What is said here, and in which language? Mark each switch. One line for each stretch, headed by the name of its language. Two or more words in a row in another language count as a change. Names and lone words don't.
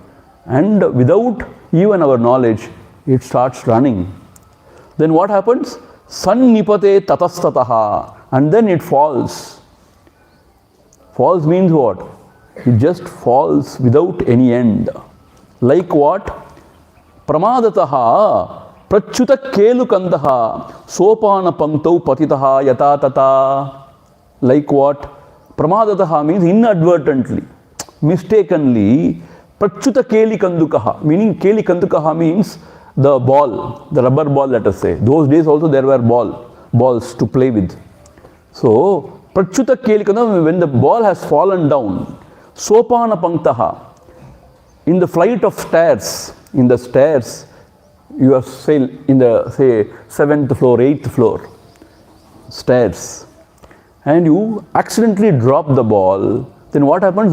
English: And without even our knowledge, it starts running. Then what happens?
Sanskrit: Sannipate tatastataha,
English: and then it falls. Falls means what? It just falls without any end. Like what?
Sanskrit: Pramadataha prachuta kelukandaha sopana panktau patitaha yata tata.
English: Like what? Pramadataha means inadvertently, mistakenly.
Sanskrit: Prachuta kelikandukaha,
English: meaning kelikandukaha means the ball, the rubber ball, let us say. Those days also there were balls to play with. So,
Sanskrit: prachuta kelikandukaha,
English: when the ball has fallen down,
Sanskrit: sopana panktaha,
English: in the flight of stairs, in the stairs, you are say in the say 7th floor, 8th floor, stairs, and you accidentally drop the ball, then what happens?